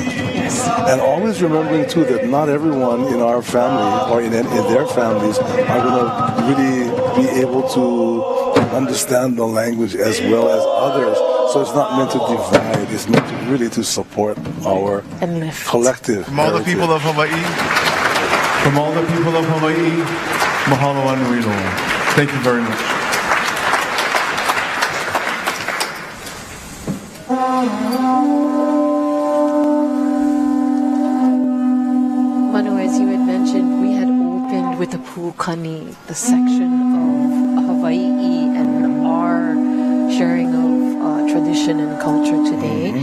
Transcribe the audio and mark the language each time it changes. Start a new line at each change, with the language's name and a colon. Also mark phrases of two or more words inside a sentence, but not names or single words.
English: And always remembering too that not everyone in our family or in their families are going to really be able to understand the language as well as others. So it's not meant to divide, it's meant to really to support our collective From all the people of Hawaii,
Hawaiian: mahalo anui loa.
English: Thank you very much. Manu, as you had mentioned, we had opened with the Pu'ukani, the section of Hawaii and our sharing of tradition and culture today.